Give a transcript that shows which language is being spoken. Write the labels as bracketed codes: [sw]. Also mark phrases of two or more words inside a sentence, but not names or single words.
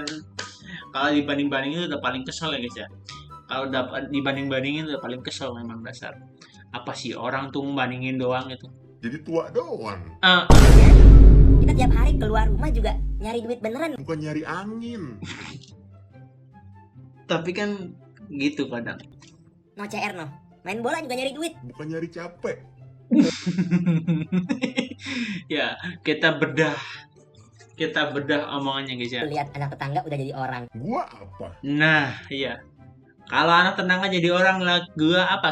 [id] Kalau dibanding-bandingin itu udah paling kesel ya guys ya. Kalau dapat dibanding-bandingin udah paling kesel memang dasar. Apa sih orang tuh membandingin doang gitu. Jadi tua doang. Kita tiap hari keluar rumah juga nyari duit beneran. Bukan nyari angin. Tapi kan gitu kadang. No CR no. Main bola juga nyari duit. Bukan nyari capek. Ya, kita bedah omongannya guys ya. Tuh lihat anak tetangga udah jadi orang. Gua apa? Nah, iya. Kalau anak tetangga jadi orang lah, gua apa?